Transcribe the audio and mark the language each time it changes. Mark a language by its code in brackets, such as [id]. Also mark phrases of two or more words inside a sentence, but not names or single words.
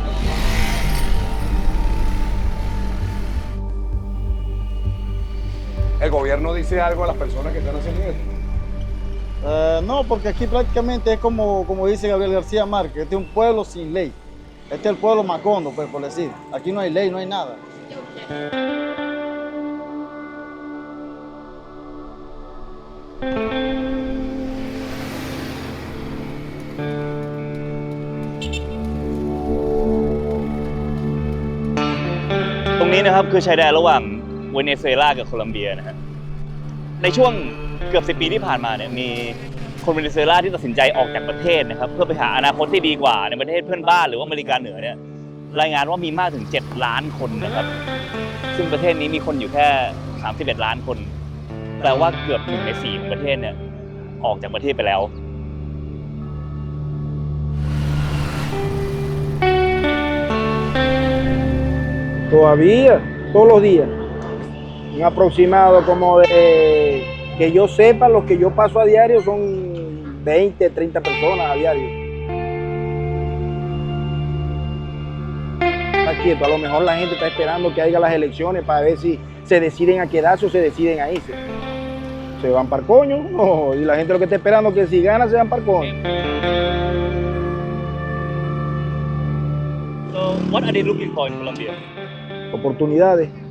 [es] ¿El gobierno dice algo a las personas que están haciendo esto? No, porque aquí prácticamente es como dice Gabriel García Márquez, este es un pueblo sin ley. Este es el pueblo Macondo, pues, por decir. Aquí no hay ley, no hay nada. [th] ตรงนี้นะครับคือชายแดนระหว่างเวเนซุเอลากับโคลัมเบียนะฮะในช่วงเกือบ10 ปี ที่ผ่านมาเนี่ยมีคนเวเนซุเอลาที่ตัดสินใจออกจากประเทศนะครับเพื่อไปหาอนาคตที่ดีกว่าในประเทศเพื่อนบ้านหรือว่าอเมริกาเหนือเนี่ยรายงานว่ามีมากถึง7 ล้านคนนะครับซึ่งประเทศนี้มีคนอยู่แค่31 ล้านคนแปลว่าเกือบ1 ใน 4ของประเทศเนี่ยออกจากประเทศไปแล้ว [es] Todavía, todos los días. Un aproximado como de, que yo sepa, los que yo paso a diario son 20, 30 personas a diario. Está quieto, a lo mejor la gente está esperando que haya las elecciones para ver si se deciden a quedarse o se deciden a irse. ¿Se van para el coño? No, y la gente lo que está esperando es que si gana se van para el coño. [en] So what are they looking for in Colombia? [es] Oportunidades.